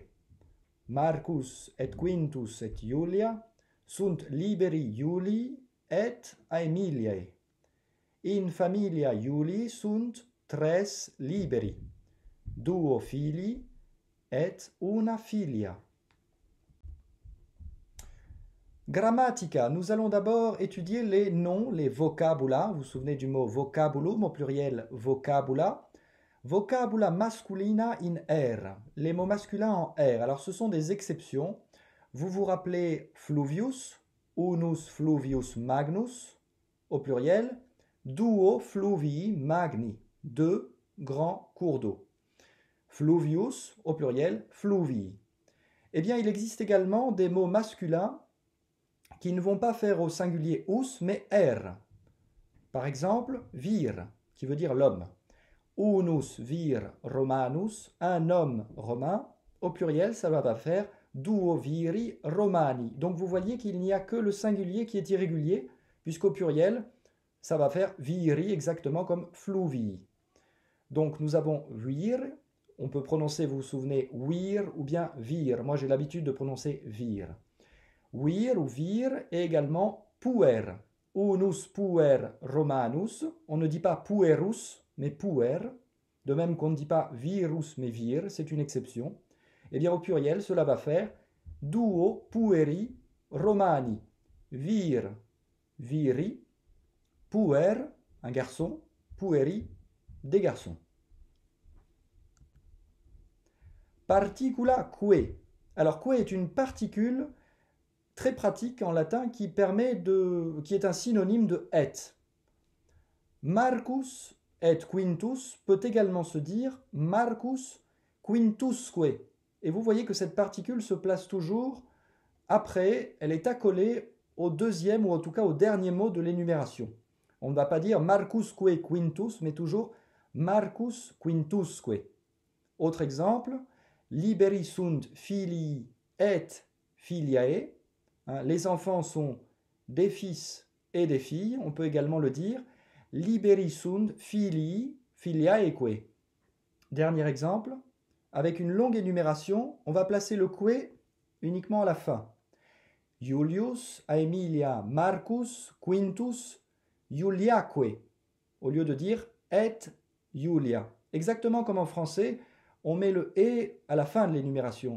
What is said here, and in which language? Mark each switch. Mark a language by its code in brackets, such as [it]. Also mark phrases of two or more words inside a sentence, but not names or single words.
[la] Marcus et Quintus et Iulia sunt liberi Iulii et Aemiliae. In familia Iulii sunt tres liberi. Duo filii et una filia. Grammatica, [fr] nous allons d'abord étudier les noms, les vocabula. Vous vous souvenez du mot vocabulum, au pluriel vocabula. [la] Vocabula masculina in R, [fr] les mots masculins en R. Alors ce sont des exceptions. Vous vous rappelez [la] fluvius, unus fluvius magnus, [fr] au pluriel. [la] Duo fluvii magni, [fr] deux grands cours d'eau. Fluvius, au pluriel, fluvii. Eh bien, il existe également des mots masculins qui ne vont pas faire au singulier us, mais R. Par exemple, vir, qui veut dire l'homme. [la] Unus vir Romanus, [fr] un homme romain. Au pluriel, ça va faire [la] duo viri Romani. [fr] Donc vous voyez qu'il n'y a que le singulier qui est irrégulier, puisqu'au pluriel, ça va faire viri, exactement comme fluvii. Donc nous avons vir, on peut prononcer, vous vous souvenez, wir ou bien vir. Moi j'ai l'habitude de prononcer vir. Wir ou vir et également puer. [la] Unus puer Romanus. [fr] On ne dit pas puerus, mais puer. De même qu'on ne dit pas virus, mais vir, c'est une exception. Eh bien au pluriel, cela va faire [la] duo pueri Romani. Vir, viri. Puer, [fr] un garçon. [la] Pueri, [fr] des garçons. [la] Particula que. [fr] Alors que est une particule très pratique en latin qui est un synonyme de et. Marcus et Quintus peut également se dire Marcus Quintusque. Et vous voyez que cette particule se place toujours après, elle est accolée au deuxième ou en tout cas au dernier mot de l'énumération. On ne va pas dire Marcusque Quintus, mais toujours Marcus Quintusque. Autre exemple, [la] liberi sunt filii et filiae. [fr] Les enfants sont des fils et des filles, on peut également le dire. [la] liberi sunt filii filiaeque. [fr] Dernier exemple, avec une longue énumération, on va placer le que uniquement à la fin. [la] Julius, Aemilia, Marcus, Quintus, Iuliaque, [fr] au lieu de dire et Iulia. Exactement comme en français, on met le et à la fin de l'énumération.